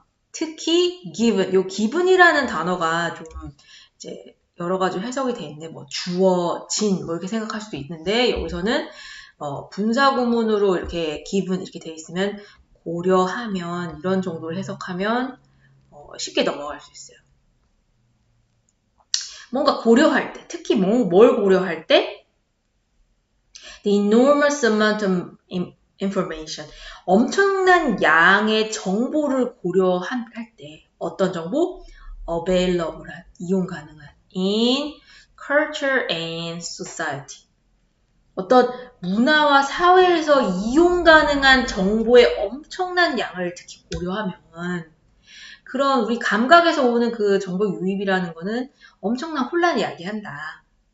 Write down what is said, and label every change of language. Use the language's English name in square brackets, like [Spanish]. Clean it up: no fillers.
[Korean] 특히 given, 요 given이라는 단어가 좀 이제 여러 가지 해석이 돼 있는데 뭐 주어진 뭐 이렇게 생각할 수도 있는데 여기서는 분사 구문으로 이렇게 given 이렇게 돼 있으면 고려하면 이런 정도로 해석하면 쉽게 넘어갈 수 있어요. 뭔가 고려할 때, 특히 뭘 고려할 때? [English] The enormous amount of information. [Korean] 엄청난 양의 정보를 고려할 때 어떤 정보? [English] available한, [Korean] 이용 가능한 [English] in culture and society. [Korean] 어떤 문화와 사회에서 이용 가능한 정보의 엄청난 양을 특히 고려하면 그런 우리 감각에서 오는 그 정보 유입이라는 거는 엄청난 혼란을 이야기한다.